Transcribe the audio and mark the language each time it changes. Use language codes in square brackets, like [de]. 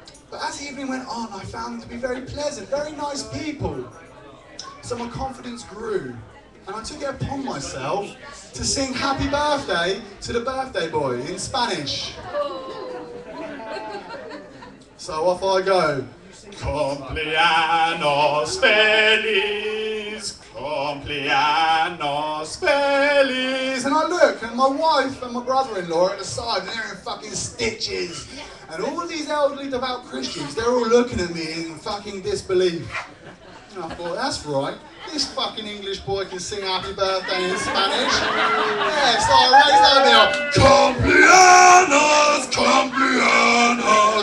[en] But as the evening went on, I found them to be very pleasant, very nice people. So my confidence grew. And I took it upon myself to sing happy birthday to the birthday boy in Spanish. So off I go. [es] Cumpleaños feliz, cumpleaños feliz. [en] And I look, and my wife and my brother-in-law are at the side, and they're in fucking stitches. And all these elderly devout Christians, they're all looking at me in fucking disbelief. And I thought, that's right. This fucking English boy can sing happy birthday in Spanish. Yeah, so I raised that now.